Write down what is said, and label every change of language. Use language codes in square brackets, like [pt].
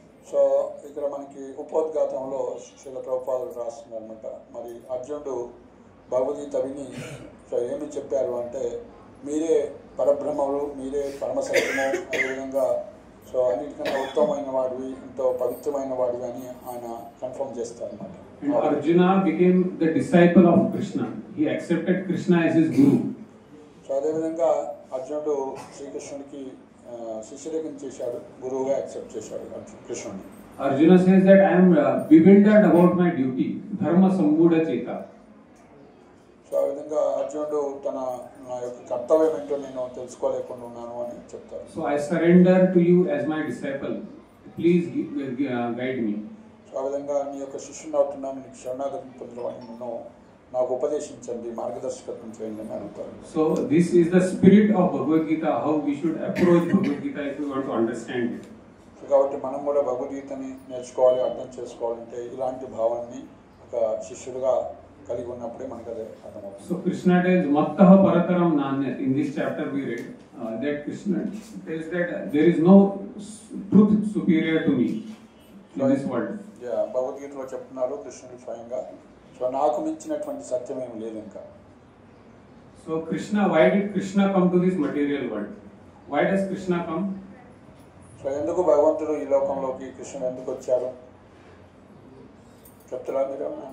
[te] So ఇక్కడ మనకి ఉపోద్ఘాతంలో శ్రీల ప్రభుపాదులు రాస్తున్నారు అనమాట. మరి అర్జునుడు భగవద్గీత విని సో ఏమి చెప్పారు అంటే, మీరే పరబ్రహ్మములు, మీరే పరమసత్యము, అదేవిధంగా సో అన్నిటికన్నా ఉత్తమమైన వాడివి, ఎంతో పవిత్రమైన వాడివి అని ఆయన కన్ఫర్మ్ చేస్తారు అనమాట. [en] Arjuna became the disciple of Krishna. He accepted Krishna as his guru. [te] So అదేవిధంగా అర్జునుడు శ్రీకృష్ణుడికి శిష్యుడికి చేశాడు, గురువుగా యాక్సెప్ట్ చేశాడు కృష్ణుడిని. [en] Arjuna says that I am bewildered about my duty, [sa] dharma sammuda cheta. [te] So ఆ విధంగా అర్జునుడు నా యొక్క కర్తవ్యం ఏంటో నేను తెలుసుకోలేకుండా ఉన్నాను అని చెప్తారు. [en] So I surrender to you as my disciple. Please guide me. [te] So ఆ విధంగా నీ యొక్క శిష్యుని అవుతున్నాను, నీకు శరణాగతి పొందడం నన్ను నాకు ఉపదేశించండి, మార్గదర్శకత్వం చేయండి అని అడుగుతారు. [en] So this is the spirit of Bhagavad Gita, how we should approach Bhagavad Gita if we want to understand it. [te] So కాబట్టి మనం కూడా భగవద్గీతని నేర్చుకోవాలి, అర్థం చేసుకోవాలంటే ఇలాంటి భావాన్ని ఒక శిష్యుడిగా కలిగి ఉన్నప్పుడే మనకు అదే అర్థమవుతుంది. [en] So Krishna tells [sa] mattaha parataram nanyat. [en] In this chapter we read that Krishna tells that there is no truth superior to me in this world. [te] భగవద్గీతలో చెప్తున్నారు కృష్ణుడు స్వయంగా, సో నాకు మించినటువంటి సత్యం ఏమి లేదు ఇంకా. [en] So Krishna, why did Krishna come to this material world? Why does Krishna come? [te] So ఎందుకు భగవంతుడు ఈ లోకంలోకి కృష్ణుడు ఎందుకు వచ్చారు చెప్తారా మీరు?